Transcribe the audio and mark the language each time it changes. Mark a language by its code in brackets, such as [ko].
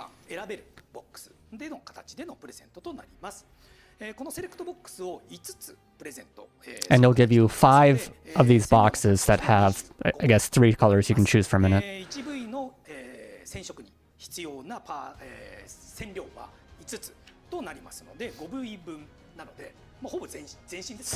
[ja] 選べるボックスでの形でのプレゼントとなります。このセレクトボックスを5つプレゼント。 [en] And they'll give you 5 of these boxes that have, I guess, 3 colors you can choose from in it. [ja] 一部位の染色に必要な染料は5つとなりますので、5部位分なので、ほぼ全身です。